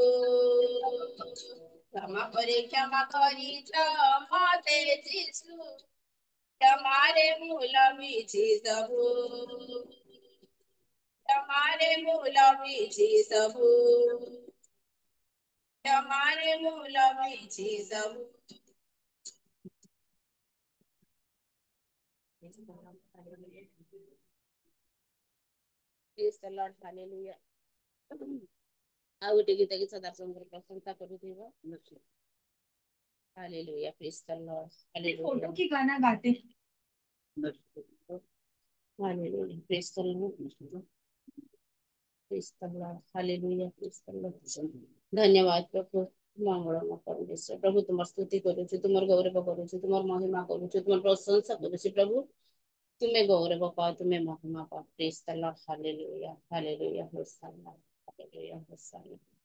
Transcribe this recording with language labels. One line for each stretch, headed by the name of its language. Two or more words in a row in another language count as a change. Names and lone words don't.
Odia: କ୍ଷମା କରିଛ ମତେ ଯିଶୁ, କ୍ଷମାରେ ମୋ ଲଭିଛି ପ୍ରଭୁ, କ୍ଷମାରେ ମୋ ଲଭିଛି ପ୍ରଭୁ, କ୍ଷମାରେ ମୋ ଲଭିଛି ପ୍ରଭୁ।
English: Praise the Lord, hallelujah.
Odia: ଆଉ ଗୋଟେ ଗୀତ କି ସଦାଶଙ୍କର ପ୍ରଶଂସା କରୁଥିବ।
English: Hallelujah, praise the Lord, hallelujah.
Hindi: की गाना गाते
English: Hallelujah, praise the Lord, praise the Lord, hallelujah, praise the Lord.
Odia: ଧନ୍ୟବାଦ ପ୍ରଭୁ, ମଙ୍ଗଳମୟ ପରମେଶ୍ୱର ପ୍ରଭୁ, ତୁମର ସ୍ତୁତି କରୁଛୁ, ତୁମର ଗୌରବ କରୁଛୁ, ତୁମର ମହିମା କରୁଛୁ, ତୁମର ପ୍ରଶଂସା କରୁଛୁ ପ୍ରଭୁ। ତୁମେ ଗୌରବ ପାଅ, ତୁମେ ମହିମା ପାଅ।
English: Praise the Lord, hallelujah, hallelujah, hosanna, hallelujah, hosanna.